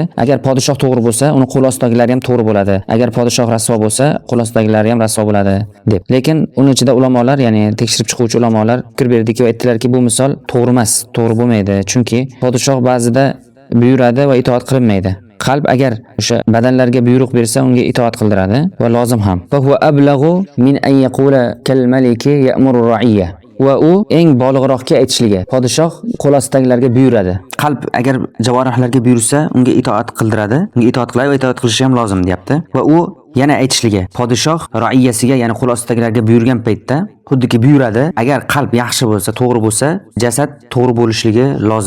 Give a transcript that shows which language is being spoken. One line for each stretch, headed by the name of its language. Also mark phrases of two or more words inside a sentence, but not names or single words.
Uzbek: Agar podshoh to'g'ri bo'lsa, uni qo'l ostidagilari ham to'g'ri bo'ladi. Agar podshoh rasvo bo'lsa, qo'l ostidagilari ham rasvo bo'ladi deb. Lekin uning ichida ulamolar, ya'ni tekshirib chiquvchi ulamolar fikr berdiki va aytdilarki, bu misol to'g'ri emas, to'g'ri bo'lmaydi. Chunki podshoh ba'zida buyuradi va itoat qilinmaydi. Qalb agar o'sha badanlarga buyruq bersa, unga itoat qildiradi va lozim ham.
Arabic: فهو أبلغ من أن يقول كالملك يأمر الرعية.
Uzbek: Va u eng boliqroqqa aytishligi. Podshoh qo'l ostidagilarga buyuradi. Qalb agar javorihlarga buyursa, unga itoat qildiradi. Unga itoat qiladi va itoat qilishi ham lozim, deyapti. Va u yana aytishligi. Podshoh ra'iyasiga, ya'ni qo'l ostidagilarga buyurgan paytda xuddiki buyuradi. Agar qalb yaxshi bo'lsa, to'g'ri bo'lsa, jasad to'g'ri bo'lishligi lozim.